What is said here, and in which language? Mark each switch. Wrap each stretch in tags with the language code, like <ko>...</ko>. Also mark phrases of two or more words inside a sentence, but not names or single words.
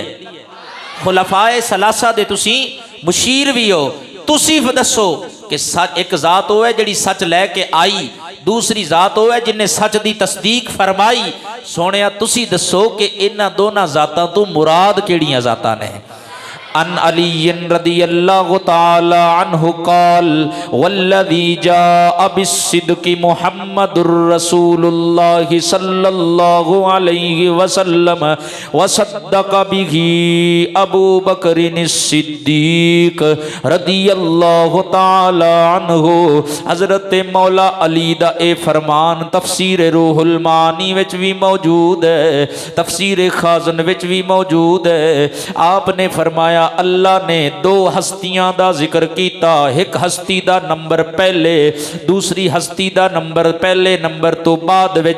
<pa>خلفائے ثلاثہ دے تسی مشیر وی ہو. تسی دسو کہ سچ اک ذات ہو ہے جیہڑی سچ لے کے آئی، دوسری ذات ہو ہے جنہیں سچ دی تصدیق فرمائی. سوہنیا تسی دسو کہ انہاں دوناں ذاتاں توں مراد کیہڑیاں ذاتاں نے?</pa> <ar>عن علي رضي الله تعالى عنه قال والذي جاء بالصدق محمد رسول الله صلى الله عليه وسلم وصدق به أبو بكر صديق رضي الله تعالى عنه.</ar> <pa>حضرت مولا علی دا اے فرمان تفسیر روح المعانی وچ وی موجود ہے، تفسیر خازن وچ وی موجود ہے. آپنے فرمایا اللہ نے دو ہستیاں دا ذکر کیتا، اک ہستی دا نمبر پہلے، دوسری ہستی دا نمبر پہلے نمبر توں بعد وچ.</pa>